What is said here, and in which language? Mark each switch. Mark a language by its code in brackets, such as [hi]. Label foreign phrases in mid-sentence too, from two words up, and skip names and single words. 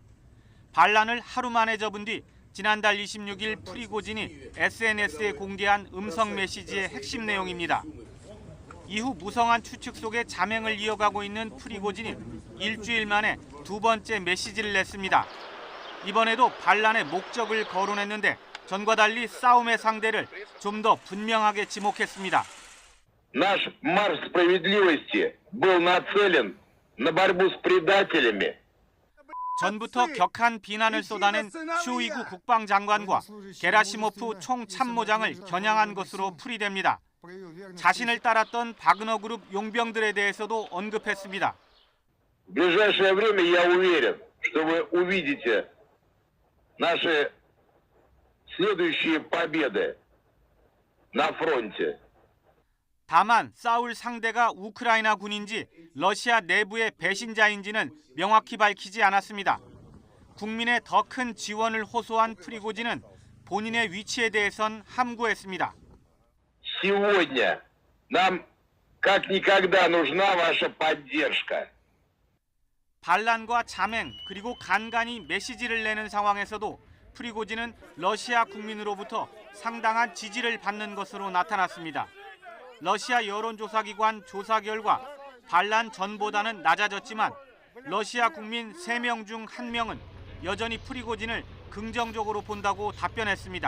[ko] 반란을 하루 만에 접은 뒤 지난달 26일 프리고진이 SNS에 공개한 음성 메시지의 핵심 내용입니다. 이후 무성한 추측 속에 자맹을 이어가고 있는 프리고진이 일주일 만에 두 번째 메시지를 냈습니다. 이번에도 반란의 목적을 거론했는데 전과 달리 싸움의 상대를 좀 더 분명하게 지목했습니다. [ru] Наш марш справедливости был нацелен на борьбу с предателями. [ko] 전부터 격한 비난을 쏟아낸 쇼이구 국방장관과 게라시모프 총참모장을 겨냥한 것으로 풀이됩니다. 자신을 따랐던 바그너그룹 용병들에 대해서도 언급했습니다. [ru] В ближайшее время я уверен, что вы увидите наши следующие победы на фронте. [ko] 다만 싸울 상대가 우크라이나 군인지 러시아 내부의 배신자인지는 명확히 밝히지 않았습니다. 국민의 더 큰 지원을 호소한 프리고진은 본인의 위치에 대해선 함구했습니다. [ru] Сегодня нам как никогда нужна ваша поддержка. [ko] 반란과 자맹 그리고 간간히 메시지를 내는 상황에서도 프리고진은 러시아 국민으로부터 상당한 지지를 받는 것으로 나타났습니다. 러시아 여론조사기관 조사 결과 반란 전보다는 낮아졌지만 러시아 국민 3명 중 1명은 여전히 프리고진을 긍정적으로 본다고 답변했습니다.